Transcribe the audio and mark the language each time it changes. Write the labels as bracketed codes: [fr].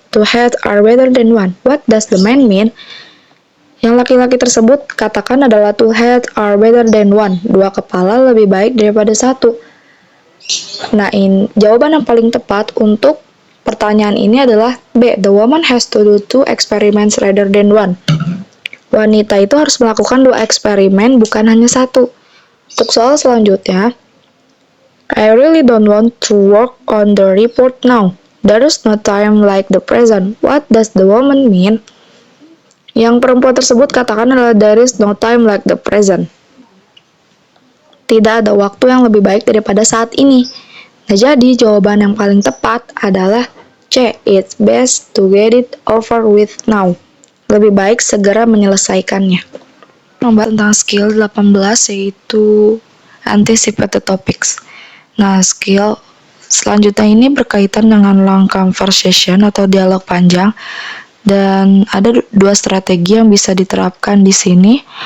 [en] 2 heads are better than 1. What does the man mean? [id] Yang laki-laki tersebut katakan adalah [en] 2 heads are better than 1. [id] 2 kepala lebih baik daripada 1. Nah, jawaban yang paling tepat untuk pertanyaan ini adalah B. [en] The woman has to do 2 experiments rather than 1. [id] Wanita itu harus melakukan 2 eksperimen, bukan hanya 1. Untuk soal selanjutnya, [en] I really don't want to work on the report now. There is no time like the present. What does the woman mean? [id] Yang perempuan tersebut katakan adalah [en] there is no time like the present. [id] Tidak ada waktu yang lebih baik daripada saat ini. Nah, jadi jawaban yang paling tepat adalah C. [en] It's best to get it over with now. [id] Lebih baik segera menyelesaikannya. Membahas tentang skill 18 yaitu [en] anticipate the topics. [id] Nah, skill selanjutnya ini berkaitan dengan long conversation atau dialog panjang, dan ada 2 strategi yang bisa diterapkan di sini.